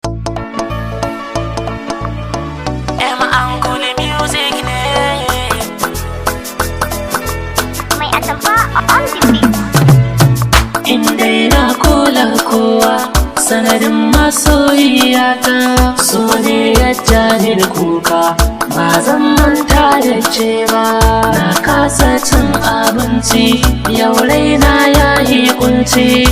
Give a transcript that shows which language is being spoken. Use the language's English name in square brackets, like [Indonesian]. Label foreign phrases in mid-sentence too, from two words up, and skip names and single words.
[Hausa] M Angle Music ne. Mai atamfa [English] on the beat. [Hausa] In dai na kula kowa, sanadin masoyiyata, so ne ya ja ni da kuka. Ba zan manta da ke ba. Na kasa cin abinci, yau raina ya yi kunci.